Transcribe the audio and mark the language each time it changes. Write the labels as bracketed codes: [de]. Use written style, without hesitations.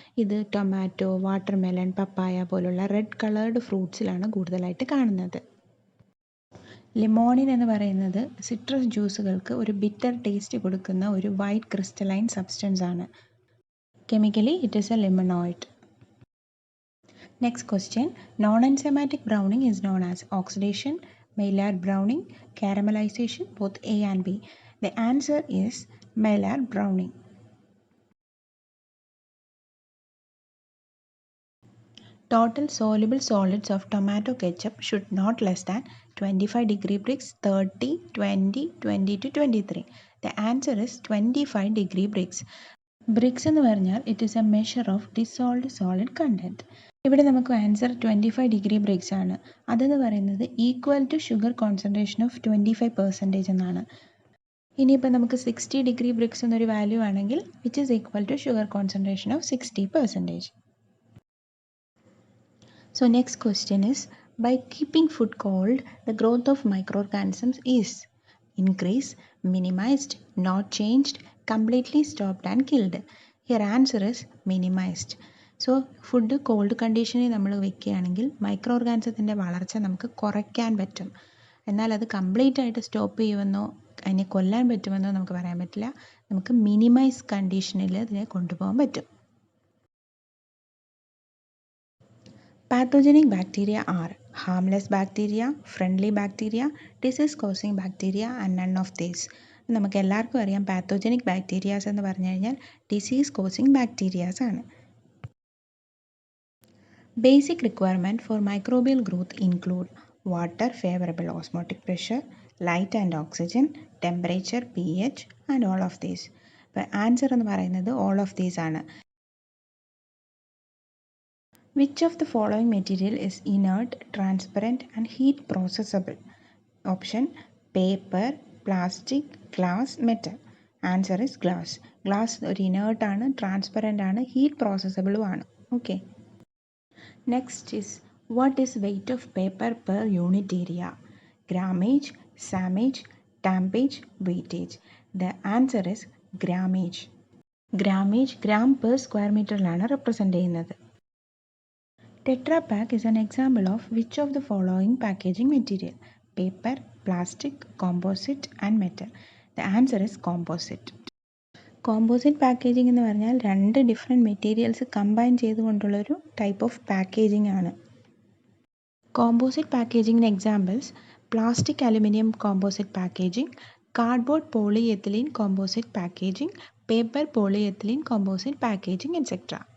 [ml] ഇത് tomato, watermelon, പപ്പായ പോലുള്ള red coloured ഫ്രൂട്ട്സിലാണ് കൂടുതലായിട്ട് കാണുന്നത്. ലിമോണിൻ എന്ന് പറയുന്നത് സിട്രസ് ജ്യൂസുകൾക്ക് ഒരു ബിറ്റർ ടേസ്റ്റ് കൊടുക്കുന്ന ഒരു വൈറ്റ് ക്രിസ്റ്റലൈൻ സബ്സ്റ്റൻസ് ആണ്. [en] Chemically it is a limonoid. Next question. Non-enzymatic browning is known as oxidation, Maillard browning, caramelization, both A and B. The answer is Maillard browning. Total soluble solids of tomato ketchup should not less than 25 degree Brix, 30, 20, 20 to 23. The answer is 25 degree Brix. Brix [ml] എന്ന് പറഞ്ഞാൽ [en] it is a measure of dissolved solid content. [ml] ഇവിടെ നമുക്ക് answer 25 degree BRICS ആണ്. അതെന്ന് പറയുന്നത് equal to sugar concentration of 25% എന്നാണ്. ഇനിയിപ്പോൾ നമുക്ക് 60 ഡിഗ്രി ബ്രിക്സ് എന്നൊരു വാല്യൂ ആണെങ്കിൽ [en] which is equal to sugar concentration of [ml] 60%. [en] So next question is by keeping food cold the growth of microorganisms is increase, minimized, not changed, completely stopped and killed. Here answer is minimized. [ml] So food called കണ്ടീഷനിൽ നമ്മൾ വെക്കുകയാണെങ്കിൽ micro ഓർഗാനിസത്തിൻ്റെ വളർച്ച നമുക്ക് കുറയ്ക്കാൻ പറ്റും. എന്നാൽ അത് complete ആയിട്ട് സ്റ്റോപ്പ് ചെയ്യുമെന്നോ അതിനെ കൊല്ലാൻ പറ്റുമെന്നോ നമുക്ക് പറയാൻ പറ്റില്ല. നമുക്ക് മിനിമൈസ് കണ്ടീഷനിൽ ഇതിനെ കൊണ്ടുപോകാൻ പറ്റും. [en] Pathogenic bacteria are harmless bacteria, friendly bacteria, disease causing bacteria and none of these. [ml] നമുക്ക് എല്ലാവർക്കും അറിയാം പാത്തോജനിക് ബാക്ടീരിയാസ് എന്ന് പറഞ്ഞു കഴിഞ്ഞാൽ ഡിസീസ് കോസിങ് ബാക്ടീരിയാസ് ആണ്. [en] Basic requirement for microbial growth include water, favorable osmotic pressure, light and oxygen, temperature, pH and all of these. [ml] അപ്പോൾ answer എന്ന് പറയുന്നത് [en] all of these [ml] ആണ്. [en] Which of the following material is inert, transparent and heat processable? Option paper, plastic, glass, metal. Answer is glass. [ml] Glass ഒരു inert ആണ്, transparent ആണ്, heat processable ആണ്. Okay. [en] Next is what is weight of paper per unit area? Grammage, sammage, tampage, weightage. The answer is grammage. Grammage gram per square meter [ml] ലാണ് represent ചെയ്യുന്നത്. [en] Tetra Pak is an example of which of the following packaging material? Paper, plastic, composite and metal. The answer is composite. [ml] Composite packaging എന്ന് പറഞ്ഞാൽ രണ്ട് different materials combine ചെയ്തുകൊണ്ടുള്ളൊരു type of packaging ആണ്. Composite പാക്കേജിങ്ങിന് examples plastic aluminium composite packaging, cardboard polyethylene composite packaging, paper polyethylene composite packaging etcetera.